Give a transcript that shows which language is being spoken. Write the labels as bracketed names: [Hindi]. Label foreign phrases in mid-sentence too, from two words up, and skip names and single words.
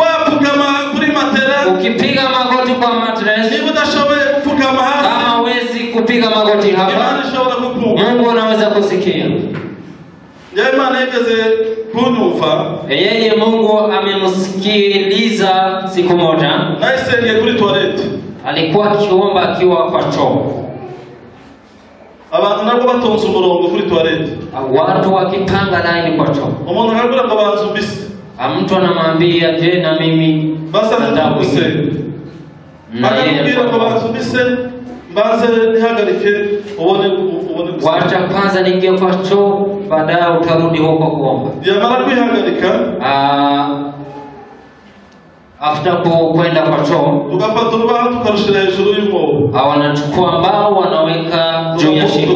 [Swahili] Ukipiga magoti kwa mattress, kama huwezi kupiga magoti hapa, Mungu anaweza kusikia. Yeye Mungu amemsikiliza siku moja. Alikuwa akiomba akiwa kwa choo. [Kinyarwanda] Abantu nabo batonze umurongo kuri toilette. [Swahili] Watu wakipanga line kwa choo. [Kinyarwanda] Umuntu akagura ngo banzumbise. [Swahili] Mtu anamwambia, je, na mimi [Kinyarwanda] basa nataguse. Akakubwira ngo banzumbise, mbanze nihagarike ubone. [Swahili] Wacha kwanza niingie kwa choo, baadaye utarudi huko kuomba. [Kinyarwanda] Yamara kuihagarika, [Swahili] after kwenda kwa choo, [Kinyarwanda] tukapata urubaho tukarushira hejuru y'umwobo. [Swahili] Wanachukua mbao wanaweka juu ya shimo,